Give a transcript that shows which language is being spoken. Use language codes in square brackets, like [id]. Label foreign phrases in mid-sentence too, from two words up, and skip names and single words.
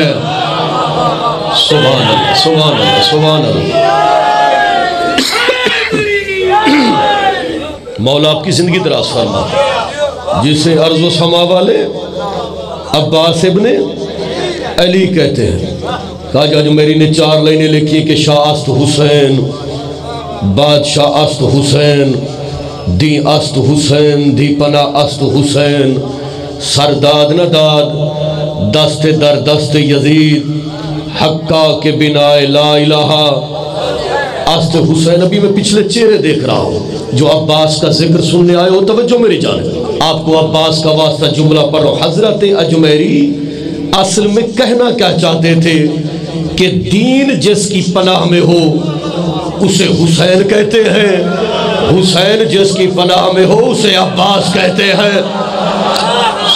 [ar] سبحان اللہ، سبحان اللہ، سبحان اللہ۔ [ur] مولا آپ کی زندگی دراز فرما، جسے عرض و سما والے عباس ابن علی کہتے ہیں۔ خواجہ اجمیری نے 4 لائنیں لکھی کہ [fa] شاہ است حسین، بادشاہ است حسین، دی است حسین، دی پناہ است حسین، سرداد نہ داد دست در دست یزید، حقا کے بنا لا الہ است حسین۔ [ur] ابھی میں پچھلے چہرے دیکھ رہا ہوں جو عباس کا ذکر سننے آئے ہو، توجہ میری جانب، آپ کو عباس کا واسطہ جملہ پڑھو۔ حضرت اجمیری اصل میں کہنا کیا چاہتے تھے کہ دین جس کی پناہ میں ہو اسے حسین کہتے ہیں، حسین جس کی پناہ میں ہو اسے عباس کہتے ہیں۔